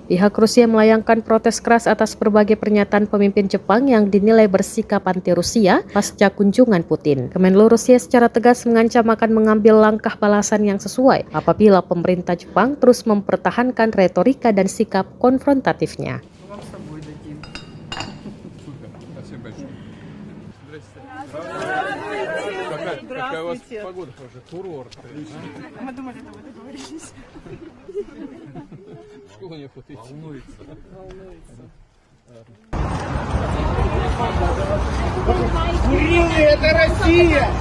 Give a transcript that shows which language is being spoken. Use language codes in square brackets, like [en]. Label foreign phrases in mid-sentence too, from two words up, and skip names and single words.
[id] Pihak Rusia melayangkan protes keras atas berbagai pernyataan pemimpin Jepang yang dinilai bersikap anti Rusia pasca kunjungan Putin. Kemenlu Rusia secara tegas mengancam akan mengambil langkah balasan yang sesuai apabila pemerintah Jepang terus mempertahankan retorika dan sikap konfrontatifnya. [ru] Вам с собой дадим. Супер, спасибо большое. Здрасте. Какая у вас погода уже? Курорт. Мы думали, что вы договорились. Чего не хотите? Волнуется. Курилы, это Россия!